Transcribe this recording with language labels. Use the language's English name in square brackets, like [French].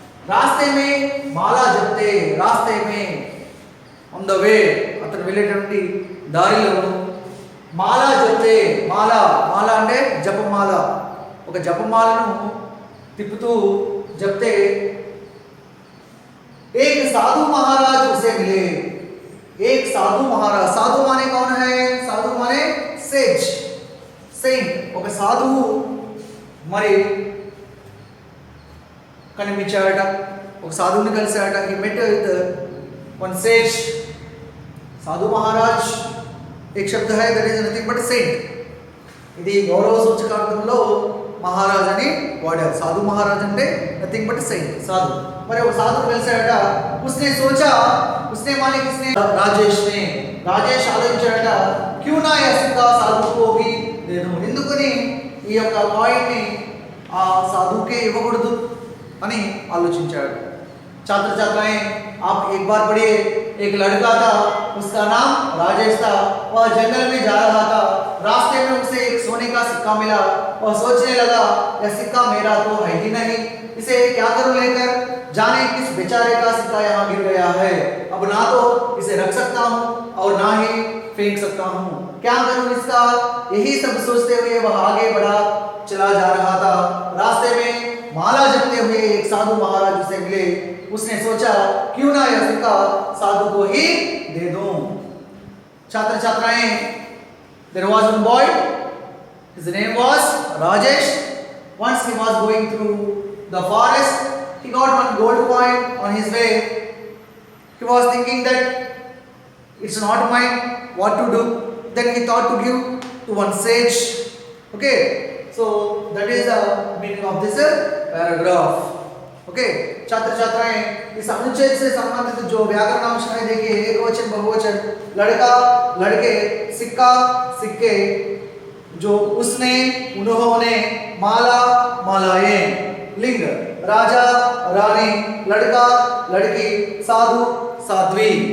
[Hindi] रास्ते में माला जपते, रास्ते में [English] on the way, [Telugu] అతను వెళ్ళేటువంటి దారిలో మాలా జపతే, మాలా అంటే జపమాల, ఒక జపమాలను తిప్పుతూ [Hindi] జపతే एक साधु महाराज उसे मिले. एक साधु महाराज, साधु माने कौन है? साधु माने सेज, सेंट. [Telugu] ఒక సాధువు మరి కనిపించాడట, ఒక సాధువుని కలిశాడట. [English] he met with one sage. సాధు మహారాజ్ [Hindi] एक शब्द है, [English] that is nothing but saint. [Telugu] ఇది గౌరవ సూచకార్థంలో మహారాజ్ అని వాడారు. సాధు మహారాజ్ అంటే నథింగ్ బట్ సెయింట్, సాధు. మరి ఒక సాధువు కలిశాడట. [Hindi] उसने सोचा, उसने माने किसने? [Telugu] రాజేష్ ఆలోచించాడట. [Hindi] क्यों ना यह सिक्का साधु को भी दे दूं. [Telugu] ఎందుకని ఈ యొక్క కాయిన్ ని ఆ సాధువుకే ఇవ్వకూడదు అని ఆలోచించాడు. [Hindi] छात्र छात्राएं, आप एक बार पढ़िए. एक लड़का था, उसका नाम राजेश था. वह जंगल में जा रहा था. रास्ते में उसे एक सोने का सिक्का मिला. वह सोचने लगा, यह सिक्का मेरा तो है ही नहीं, इसे क्या करूं लेकर. जाने किस बेचारे का सिक्का यहाँ गिर गया है. अब ना तो इसे रख सकता हूँ और ना ही फेंक सकता हूँ. क्या करूं इसका. यही सब सोचते हुए वह आगे बढ़ा चला जा रहा था. रास्ते में माला जपते हुए एक साधु महाराज उसे मिले. उसने सोचा, क्यों ना यह सिक्का साधु को ही दे दूं. छात्र छात्राएं, [English] there was one boy, his name was Rajesh. Once he was going through the forest, he got one gold coin on his way. He was thinking that it's not mine, what to do. Then he thought to give to one sage. Okay, so that is the meaning of this paragraph. [Hindi] Okay, छात्र छात्राएं, इस अनुच्छेद से संबंधित जो व्याकरण अंश है देखिए, एक वचन बहुवचन, लड़का लड़के, सिक्का सिक्के, जो उसने उन्होंने, माला मालाएं, लिंग राजा रानी, लड़का लड़की, साधु साध्वी.